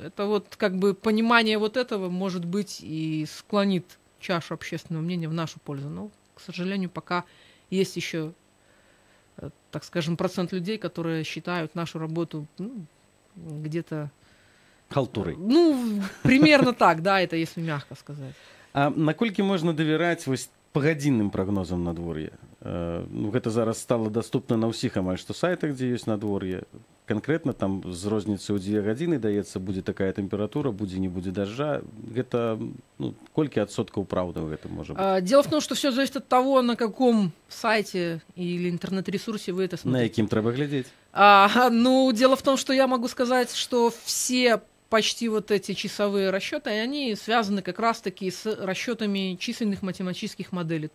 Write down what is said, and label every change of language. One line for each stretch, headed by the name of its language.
Russian: Это вот как бы понимание вот этого, может быть, и склонит чашу общественного мнения в нашу пользу. Но, к сожалению, пока есть еще, так скажем, процент людей, которые считают нашу работу где-то... Халтурой. Ну, примерно так, да, это если мягко сказать.
Belarusian: А наколькі можна давяраць вось пагадзінным прагнозам надвор'я? Ну, гэта зараз стала даступна на ўсіх амаль што сайтах, дзе ёсць надвор'е. Конкретно там з розніцай ў 2 гадзіны даецца, будзе такая тэмпература, будзе, не будзе дажджа. Гэта, ну, колькі адсоткаў праўды ў гэтым можа быць?
Russian: Дело в том, что все зависит от того, на каком сайте или интернет-ресурсе вы это смотрите.
Belarusian: На якім трэба глядзець?
Russian: Ну, дело в том, что я могу сказать, что все почти вот эти часовые расчеты, они связаны как раз-таки с расчетами численных математических моделей.